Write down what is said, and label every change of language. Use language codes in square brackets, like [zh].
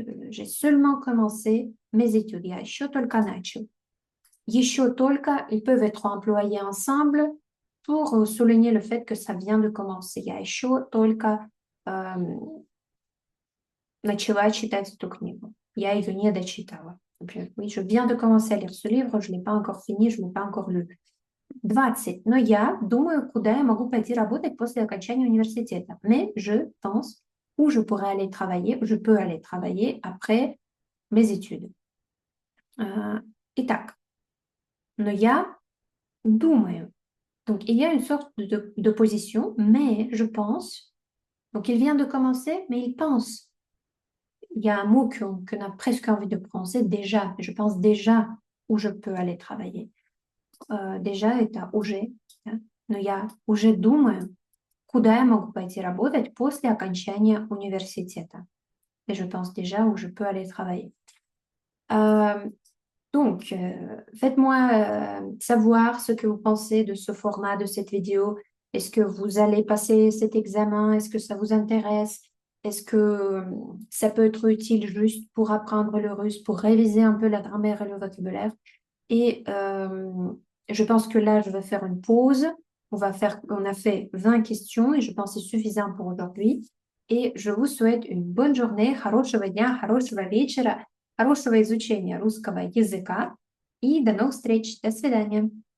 [fr] J'ai seulement commencé mes études. [ru] Я еще только начал. Еще только, [fr] ils peuvent être employés ensemble pour souligner le fait que ça vient de commencer. [ru] Я еще только начала читать эту книгу. Я ее не дочитала. [fr] Например, oui, je viens de commencer à lire ce livre, je ne l'ai pas encore fini, je ne l'ai pas encore lu. 20. [ru] Но я думаю, куда я могу пойти работать после окончания университета. [fr] Mais je pense où je pourrais aller travailler, où je peux aller travailler après mes études. [ru] Итак, но я думаю. [fr] Donc, il y a une sorte de position, mais je pense. Donc, il vient de commencer, mais il pense. Il y a un mot qu'on a presque envie de prononcer, déjà. Je pense déjà où je peux aller travailler. [ru] Déjà, это уже. Да? Но я уже думаю, куда я могу пойти работать после окончания университета. [fr] Et je pense déjà où je peux aller travailler. Donc, faites-moi savoir ce que vous pensez de ce format, de cette vidéo. Est-ce que vous allez passer cet examen? Est-ce que ça vous intéresse? Est-ce que ça peut être utile juste pour apprendre le russe, pour réviser un peu la grammaire et le vocabulaire? Et je pense que là, je vais faire une pause. On a fait 20 questions et je pense que c'est suffisant pour aujourd'hui. Et je vous souhaite une bonne journée, [ru] хорошего дня, хорошего вечера, хорошего изучения русского языка и до новых встреч. До свидания.